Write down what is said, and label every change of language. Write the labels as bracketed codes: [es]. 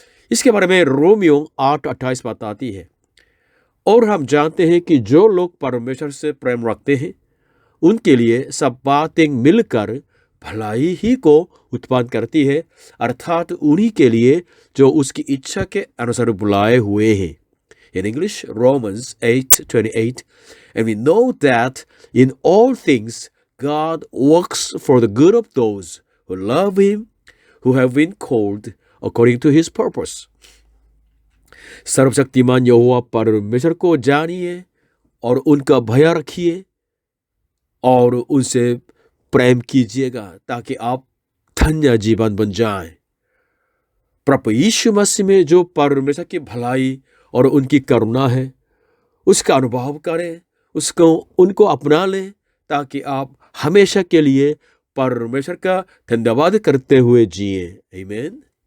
[hi] इसके बारे में रोमियो 8:28 बताती है। और हम जानते हैं कि जो लोग परमेश्वर से प्रेम रखते हैं, उनके लिए सब बातें मिलकर भलाई ही को उत्पन्न करती है, अर्थात उन्हीं के लिए जो उसकी इच्छा के अनुसार बुलाए हुए हैं। [en] In English, Romans 8:28, and we know that in all things God works for the good of those who love Him, who have been called according to His purpose. [hi] सर्वशक्तिमान यहोवा परमेश्वर को जानिए और उनका भय रखिए और उनसे प्रेम कीजिएगा ताकि आप धन्य जीवन बन जाएं। प्रभु यीशु मसीह में जो परमेश्वर की भलाई और उनकी करुणा है, उसका अनुभव करें, उनको अपना लें, ताकि आप हमेशा के लिए परमेश्वर का धन्यवाद करते हुए जिए। आमीन।